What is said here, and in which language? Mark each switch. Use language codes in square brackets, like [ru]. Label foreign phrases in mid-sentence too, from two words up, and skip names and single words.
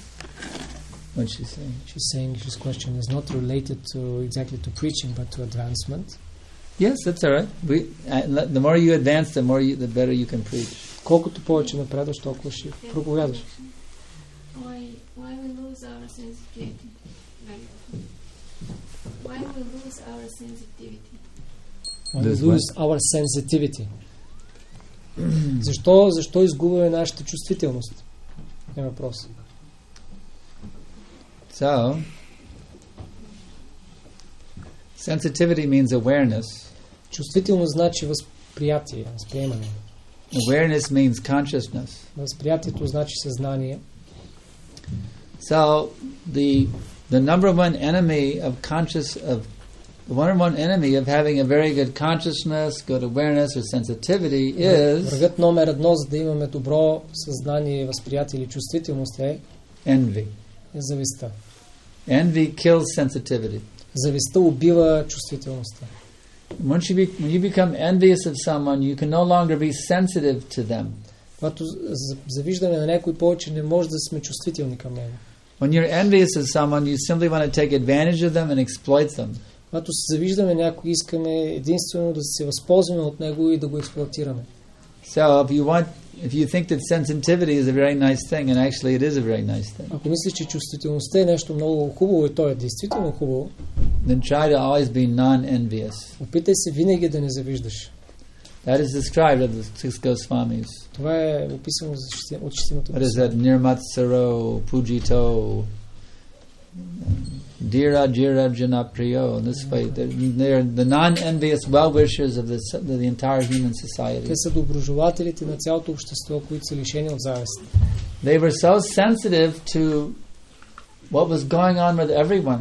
[en] What's she saying? She's saying his question is not related to exactly to preaching, but to advancement. Yes, that's all right. The more you advance, the better you can preach. [bg] Колкото повече напредваш, толкова ще проповядаш. [en] Why we lose our sensitivity? Why we lose our sensitivity? We lose our sensitivity. [bg] Защо изгубваме нашата чувствителност? Е въпрос. [en] So, sensitivity means awareness. [bg] Чувствителност значи възприятие, възприемане. [en] Awareness means consciousness. [bg] Възприятието значи съзнание. [en] So, the number one enemy of having a very good consciousness, good awareness or sensitivity is [bg] врагът номер едно, за да имаме добро съзнание, възприятие или чувствителност е [en] envy. [bg] Завистта. [en] Envy kills sensitivity. [bg] Завистта убива чувствителността. [en] When you become envious of someone, you can no longer be sensitive to them. [bg] Когато завиждаме на някой повече, не може да сме чувствителни към него. [en] When you're envious of someone, you simply want to take advantage of them and exploit them. [bg] Когато се завиждаме някой, искаме единствено да се възползваме от него и да го експлоатираме. [en] So if you think that sensitivity is a very nice thing, and actually it is a very nice thing. [bg] Ако мислиш, че чувствителността е нещо много хубаво и то е действително хубаво, [en] then try to always be non-envious. [bg] Опитай се винаги да не завиждаш. [en] That is described of the six Goswamis. [bg] Това е описано от шестимата. [en] What is that? [sa] Nirmatsaro, Pujito, Dira Janapriyo. [en] In this way, they're the non-envious well-wishers of the entire human society. [bg] Те са доброжелателите на цялото общество, които са лишени от завист. [en] They were so sensitive to what was going on with everyone.